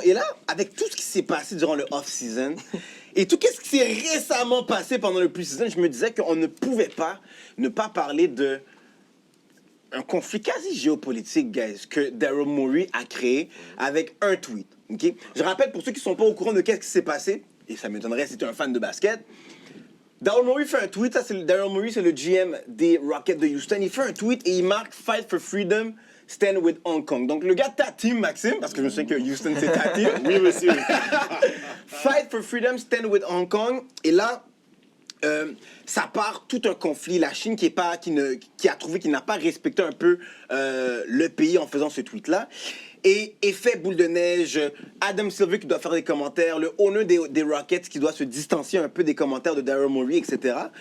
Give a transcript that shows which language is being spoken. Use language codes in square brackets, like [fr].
[fr] Et là, avec tout ce qui s'est passé durant le off-season et tout ce qui s'est récemment passé pendant le pre-season, je me disais qu'on ne pouvait pas ne pas parler de un conflit quasi géopolitique, guys, que Daryl Morey a créé avec un tweet. Okay? Je rappelle pour ceux qui ne sont pas au courant de qu'est-ce qui s'est passé, et ça m'étonnerait si tu es un fan de basket. Daryl Morey fait un tweet, Daryl Morey c'est le GM des Rockets de Houston, il fait un tweet et il marque [en] Fight for Freedom, Stand with Hong Kong. [fr] Donc le gars ta team, Maxime, parce que je me souviens que Houston c'est ta team. Oui, monsieur. [en] Fight for Freedom, Stand with Hong Kong. [fr] Et là, ça part tout un conflit. La Chine qui a trouvé qu'il n'a pas respecté un peu le pays en faisant ce tweet-là. Et effet boule de neige, Adam Silver qui doit faire des commentaires, le owner des Rockets qui doit se distancier un peu des commentaires de Daryl Morey, etc.